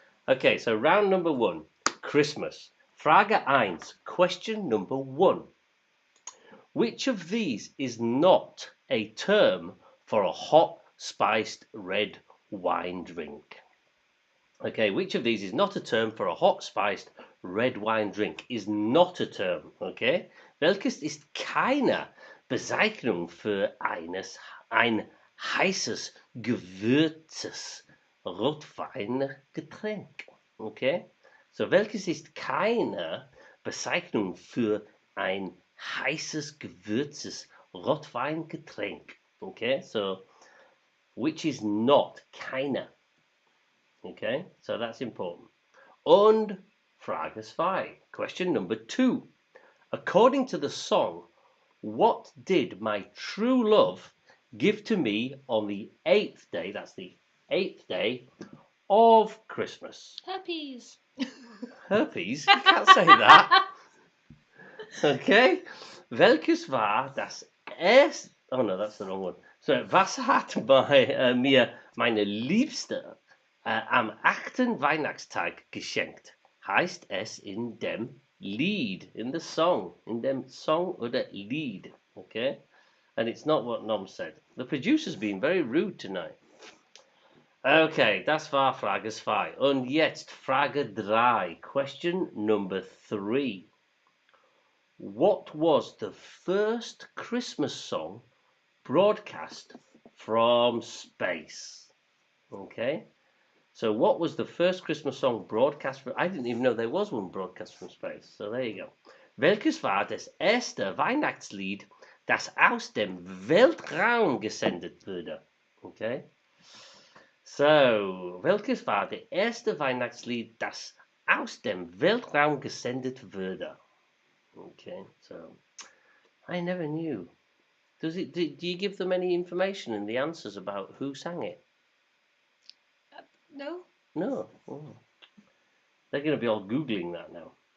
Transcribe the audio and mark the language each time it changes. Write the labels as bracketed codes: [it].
[en] Okay, so round number 1, Christmas. [de] Frage 1, [en] question number 1. Which of these is not a term for a hot, spiced red wine drink? Okay, which of these is not a term for a hot, spiced red wine drink? Is not a term, okay? [de] Welches ist keine Bezeichnung für ein heißes, gewürztes Rotweingetränk? Okay? So, welches ist keine Bezeichnung für ein heißes, gewürztes Rotweingetränk? [en] Okay, so which is not keine. Okay, so that's important. [de] Und Frage 2, [en] question number 2. According to the song, what did my true love give to me on the 8th day, that's the 8th day of Christmas? Herpes. Herpes? You can't say that. Okay. [de] Welches war das erste... [en] Oh no, that's the wrong one. [de] So, was hat mir meine Liebste am 8. Weihnachtstag geschenkt? Heißt es in dem Lied, [en] in the song, [de] in dem Song oder Lied. [en] Okay? And it's not what Noms said. The producer's been very rude tonight. [de] Okay, das war Frage 2. Und jetzt Frage 3, [en] question number 3. What was the first Christmas song broadcast from space? Okay, so what was the first Christmas song broadcast from... I didn't even know there was one broadcast from space, so there you go. [de] Welches war das erste Weihnachtslied, das aus dem Weltraum gesendet wurde? Okay, so welches war das erste Weihnachtslied, das aus dem Weltraum gesendet wurde? [en] Okay, so I never knew. Do you give them any information in the answers about who sang it? No. No. Oh. They're going to be all googling that now.